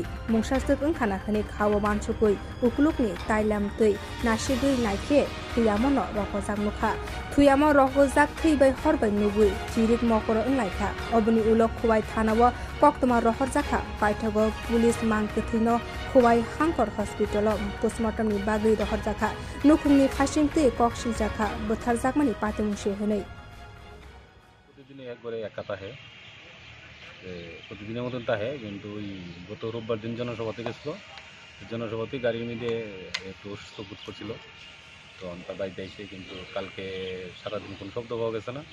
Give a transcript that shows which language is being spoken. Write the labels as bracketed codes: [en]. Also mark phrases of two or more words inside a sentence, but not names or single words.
[trp] मुंसास्तक ओंखाना हनै खावो मानसुकै उकुलुकनि ताइलाम तै नासिगै नायखे थुयामनो रखजाक नुखा थुयामो रखजाक थैबाय हरबाय नुगै चिरिक मकर ओंलायखा अबनि उलक खुवाई थानावो कक्तमा रहरजाखा पाइथगो पुलिस मांकथिनो खुवाई हांकर हस्पिटाल पोस्टमर्टमनि बागै रहरजाखा नुखुंनि खासिंतै कक्सिलजाखा बोथारजाकमानि पातिमुंसे हनै [bn] প্রতিদিন একবারে এক কথা হয়, প্রতিদিনের মতন তা হয়, কিন্তু ওই গত রোববার দিন জনসভাতে গেছিলো। জনসভাতে গাড়ির মধ্যে একটু অসুস্থ বোধ করছিল, তো তার বাড়িতে এসে কিন্তু কালকে সারাদিন কোনো শব্দ পাওয়া গেছে না।